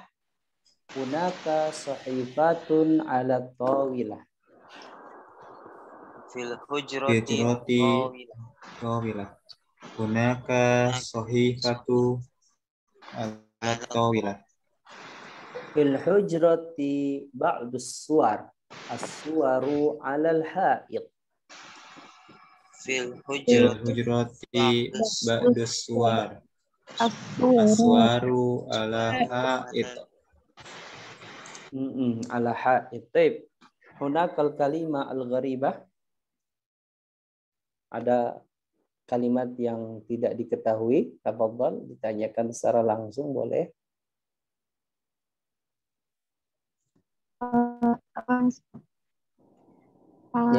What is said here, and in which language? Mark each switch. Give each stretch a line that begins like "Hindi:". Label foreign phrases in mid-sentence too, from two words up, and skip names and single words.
Arabic: هناك صحيفة على طاولة. في الحجرة tawilah. هناك صحيفة الطاولة. في الحجرة بعض الصور. الصور على الحائط. Fil الحجرة بعض الصور. الصور على حائط. على حائط. Taib. هناك الكلمة الغريبة.
Indonesian: Ada kalimat yang tidak diketahui. Tafadhal, ditanyakan secara langsung boleh. Ya.